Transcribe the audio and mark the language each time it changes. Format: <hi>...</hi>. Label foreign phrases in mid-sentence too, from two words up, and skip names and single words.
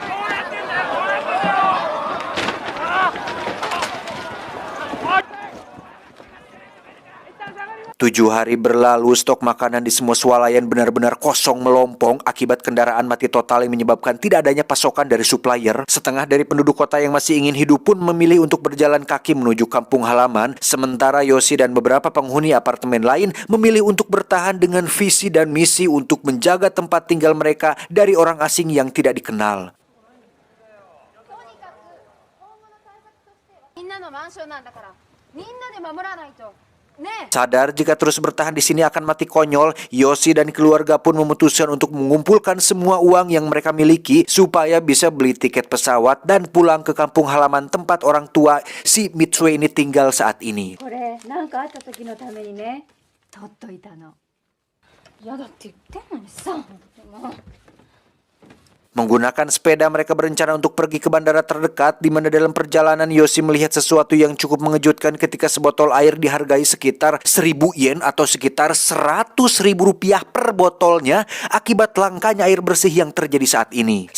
<id>7 hari berlalu, stok makanan di semua swalayan benar-benar kosong melompong akibat kendaraan mati total yang menyebabkan tidak adanya pasokan dari supplier. Setengah dari penduduk kota yang masih ingin hidup pun memilih untuk berjalan kaki menuju kampung halaman. Sementara Yosi dan beberapa penghuni apartemen lain memilih untuk bertahan dengan visi dan misi untuk menjaga tempat tinggal mereka dari orang asing yang tidak dikenal.</id> <ja>みんなのマンションなんだから、みんなで守らないと。ね。</ja> <id>Sadar jika terus bertahan di sini akan mati konyol, Yosi dan keluarga pun memutuskan untuk mengumpulkan semua uang yang mereka miliki supaya bisa beli tiket pesawat dan pulang ke kampung halaman tempat orang tua si Mitsue ini tinggal saat ini.</id> <ja>これなんかあった時のためにね、取っといたの。嫌だって言ってんのにさ。もう</ja> <id>Menggunakan sepeda mereka berencana untuk pergi ke bandara terdekat, di mana dalam perjalanan Yosi melihat sesuatu yang cukup mengejutkan ketika sebotol air dihargai sekitar 1.000 yen atau sekitar 100.000 rupiah per botolnya akibat langkanya air bersih yang terjadi saat ini.</id>